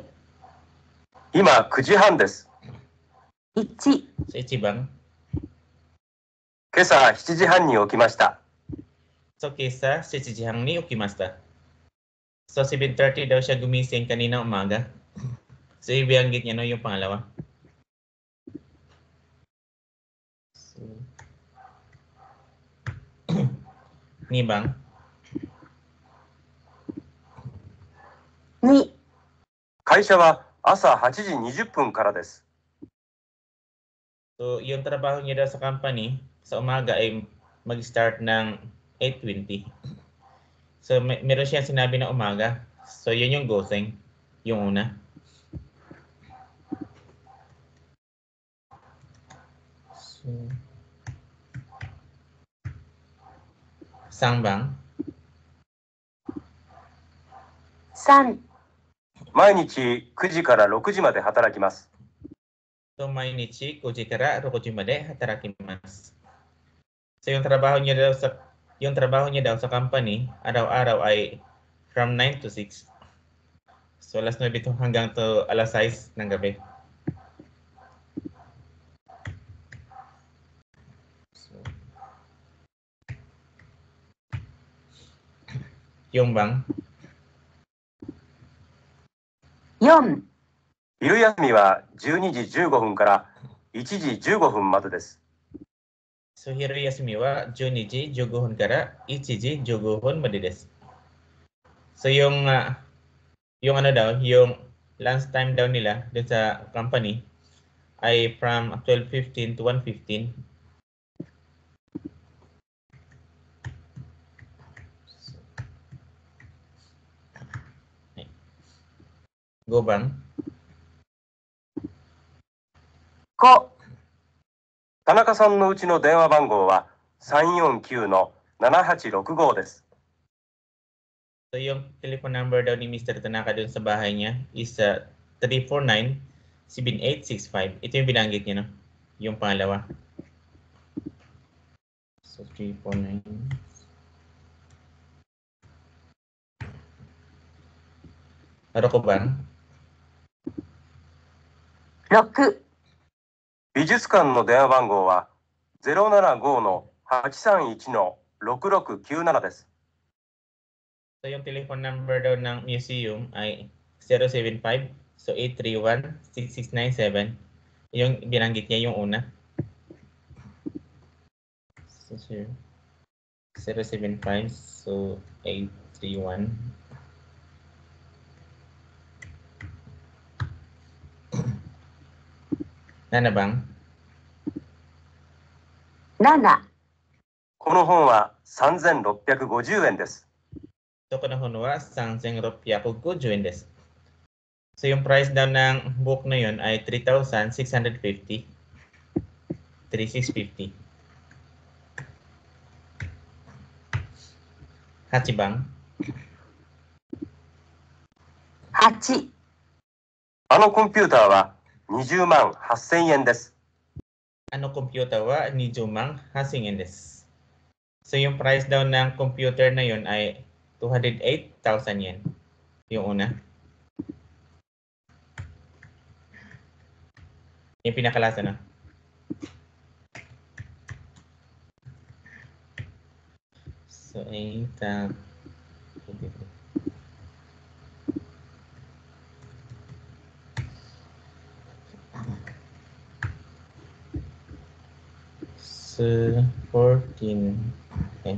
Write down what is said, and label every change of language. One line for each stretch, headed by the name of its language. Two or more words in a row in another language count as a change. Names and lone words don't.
Japanese: 今9時半です。 1、
Filipino: Sa Ichibang.
Japanese: 今朝7時半に起きました。 So, kesa 7 時半に起きました。
Filipino: So 7:30 daw siya gumising kanina umaga. So ibianggit niya no yung pangalawa. So,
Japanese: Nibang. 2、会社は朝8時20分からです。
Filipino: So yung trabaho niya daw sa company sa umaga ay mag-start ng 8:20. So meron siya sinabi na umaga. So yun yung goseng, yung una.
Japanese: So, Sangbang. 3、毎日9時から6時まで働きます。 So mainichi 9 時から 6 時まで働きます.
Filipino: So yung trabaho niya daw sa company araw-araw ay from 9 to 6. So alas 9 to hanggang to alas 6 ng gabi. So, yung bang
Japanese: 4、昼休みは12時15分から1時15分までです。 So 昼休みは 12時15分から1時15分までです.
Filipino: So yung ano daw, yung lunch time daw nila dun sa company ay from 12:15 to 1:15.
Japanese: Go bang? 5、田中さんのうちの電話番号は349-7865です。
Filipino: So yung telephone number daw ni Mr. Tanaka dun sa bahay niya is 349-7865. Ito yung binanggit niya, no? Yung pangalawa. So 349. Ano ko ba?
Japanese: 6、美術館の電話番号は075-831-6697です。
Filipino: So yung telephone number daw ng museum ay 075, so 831-6697. Yung binanggit niya yung una. So 075, so 831.
Japanese: Nana bang? 7、この本は3650円です。 So この本は3,650円です.
Filipino: So yung price daw ng book na yun ay 3,650. 3,650. Hachibang.
Japanese: 8、あのコンピューターは20万8000円です。あのコンピューターは20万8000円です.
Filipino: So yung price daw ng computer na yun ay 208,000 yen. Yung una. Yung pinakalasa na. So 8, 14, okay.